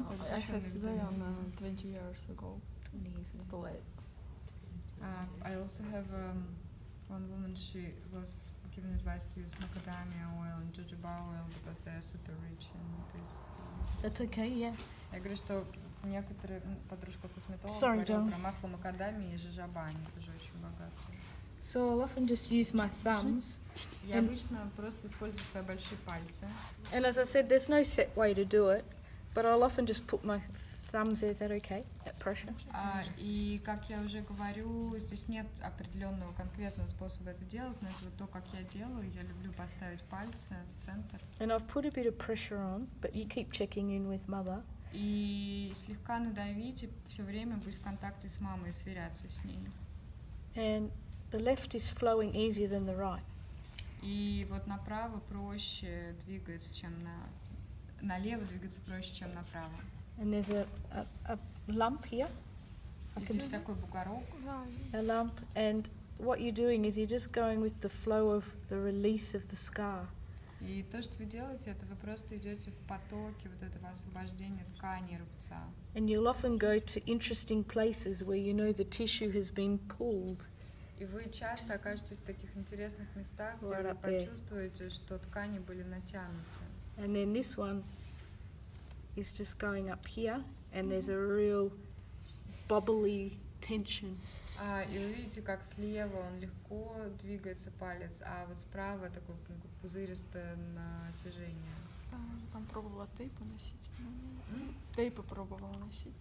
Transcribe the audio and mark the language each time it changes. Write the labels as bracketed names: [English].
[English] I had surgery on 20 years ago. It's too late. I also have one woman, she was given advice to use macadamia oil and jojoba oil because they are super rich in this. That's okay, yeah. [Russian] Я говорю, что некоторые подружка косметолога [English] Sorry, [Russian] говорила [English] John. [Russian] про масло макадамии и жожоба, они тоже очень богатые. [English] So I'll often just use my thumbs. [Russian] Я обычно просто использую свои большие пальцы. [English] And as I said, there's no set way to do it, but I'll often just put my thumbs there. Is that okay? At pressure? [Russian] И, как я уже говорю, здесь нет определенного конкретного способа это делать, но это вот то, как я делаю. Я люблю поставить пальцы в центр. [English] And I've put a bit of pressure on, but you keep checking in with mother. [Russian] И слегка надавить, и все время быть в контакте с мамой и сверяться с ней. [English] And the left is flowing easier than the right. [Russian] И вот направо проще двигаться, чем налево двигаться проще, чем направо. [English] And there's a lump here. [Russian] И здесь такой бугорок. [English] A lump, and what you're doing is you're just going with the flow of the release of the scar. [Russian] И то, что вы делаете, это вы просто идете в потоке вот этого освобождения ткани рубца. [English] And you'll often go to interesting places where you know the tissue has been pulled. [Russian] И вы часто окажетесь в таких интересных местах, где вы почувствуете, что ткани были натянуты. [English] And then this one is just going up here, and there's a real bubbly tension. [Russian] И вы видите, как слева он легко двигается палец, а вот справа такое пузыристое натяжение. Там пробовала тейпы носить. Тейпы пробовала носить.